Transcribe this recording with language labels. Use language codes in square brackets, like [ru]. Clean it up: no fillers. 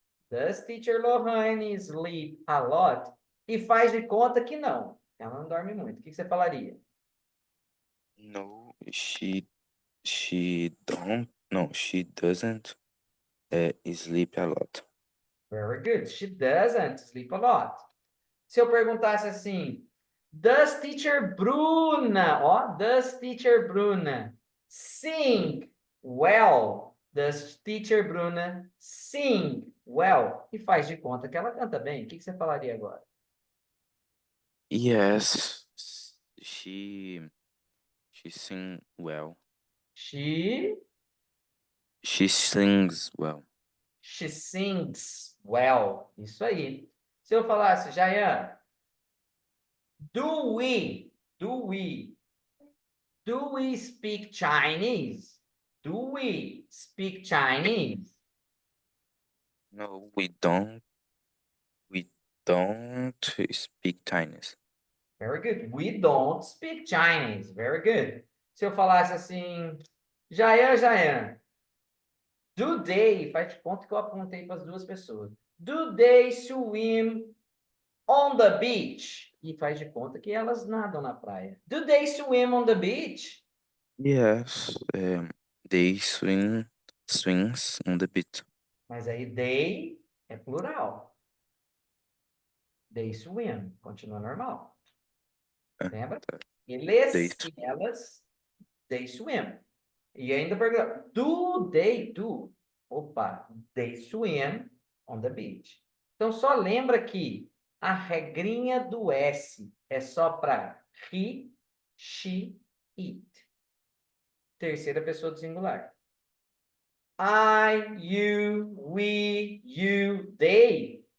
[en] Does teacher Lohane sleep a lot? [pt] E faz de conta que não. Ela não dorme muito. O que você falaria? [en] No, she don't. No, she doesn't sleep a lot. Very good. She doesn't sleep a lot. [pt] Se eu perguntasse assim, [en] does teacher Bruna, ó, does teacher Bruna sing well? Does teacher Bruna sing well? [pt] E faz de conta que ela canta bem. O que você falaria agora? [en] Yes, she sing well. She She sings well. She sings well. [pt] Isso aí. Se eu falasse, [en] Jayan, do we, do we, do we speak Chinese? Do we speak Chinese? No, we don't. We don't speak Chinese. Very good. We don't speak Chinese. Very good. [pt] Se eu falasse assim, Jayan, Jayan, [en] do they, [pt] faz de conta que eu apontei para as duas pessoas. [en] Do they swim on the beach? [pt] E faz de conta que elas nadam na praia. [en] Do they swim on the beach? Yes, they swings on the beach. [pt] Mas aí they é plural. [en] They swim. [pt] Continua normal. Uh, Lembra? [en] they [pt] Eles e elas, [en] they swim. [pt] E ainda pergunta, [en] do they do? [pt] Opa, [en] they swim on the beach. [pt] Então só lembra que a regrinha do S é só para he, she, it. Terceira pessoa do singular. [en] I, you, we, you, they.